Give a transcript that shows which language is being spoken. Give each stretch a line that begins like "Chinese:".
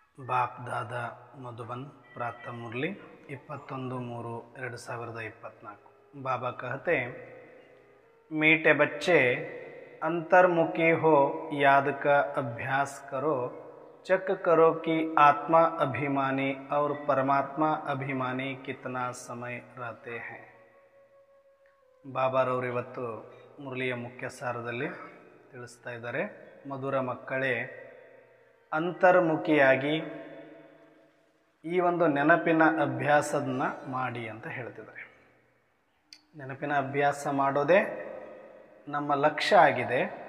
Hindi: ಬಾಪ್ ದಾದಾ ಮಧುಬನ್ प्रातः मुरली 21/3/2024। बाबा कहते मीठे बच्चे अंतर्मुखी हो, याद का अभ्यास करो, चेक करो कि आत्मा अभिमानी और परमात्मा अभिमानी कितना समय रहते हैं।
Kannada: ಬಾಬಾರವರು ಇವತ್ತು ಮುರಳಿಯ ಮುಖ್ಯ ಸಾರದಲ್ಲಿ ತಿಳಿಸ್ತಾ ಇದ್ದಾರೆ, ಮಧುರ ಮಕ್ಕಳೇ, ಅಂತರ್ಮುಖಿಯಾಗಿ ಈ ಒಂದು ನೆನಪಿನ ಅಭ್ಯಾಸದನ್ನ ಮಾಡಿ ಅಂತ ಹೇಳ್ತಿದ್ದಾರೆ. ನೆನಪಿನ ಅಭ್ಯಾಸ ಮಾಡೋದೇ ನಮ್ಮ ಲಕ್ಷ್ಯ ಆಗಿದೆ.